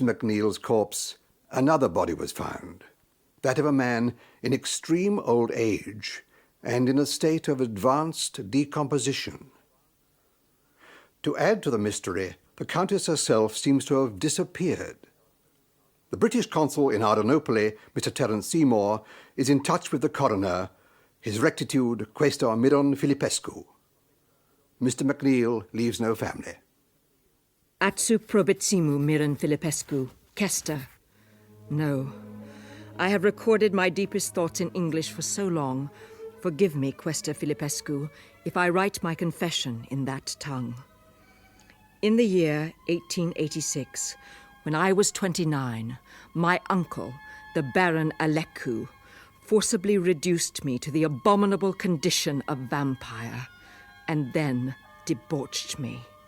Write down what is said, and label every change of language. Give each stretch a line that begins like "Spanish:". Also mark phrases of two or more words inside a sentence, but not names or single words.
English: MacNeill's corpse, another body was found, that of a man in extreme old age and in a state of advanced decomposition. To add to the mystery, the Countess herself seems to have disappeared. The British consul in Adrianople, Mr. Terence Seymour, is in touch with the coroner, His Rectitude Quaestor Miron Filipescu. Mr. MacNeill leaves no family. Atsu probitsimu Miron Filipescu, Kester. No. I have recorded my deepest thoughts in English for so long. Forgive me, Quaestor Filipescu, if I write my confession in that tongue. In the year 1886, when I was 29, my uncle, the Baron Aleku, forcibly reduced me to the abominable condition of vampire, and then debauched me.